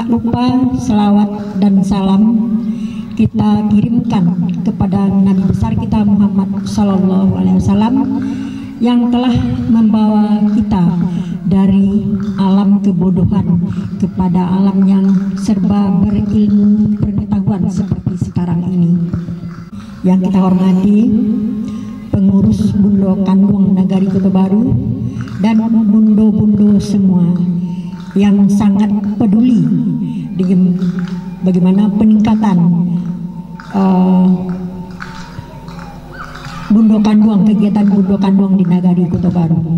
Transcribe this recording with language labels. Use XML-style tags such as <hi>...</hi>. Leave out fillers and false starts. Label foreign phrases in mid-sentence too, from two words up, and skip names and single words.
<id>lupa selawat dan salam kita kirimkan kepada Nabi besar kita Muhammad</id> <ar>صلى الله عليه وسلم</ar> <id>yang telah membawa kita dari alam kebodohan kepada alam yang serba berilmu pengetahuan seperti sekarang ini. Yang kita hormati pengurus Bundo Kandung Nagari Kota Baru dan bundo-bundo semua yang sangat peduli dengan bagaimana peningkatan Bundo Kandung, kegiatan Bundo Kandung di Nagari Kota Baru.</id>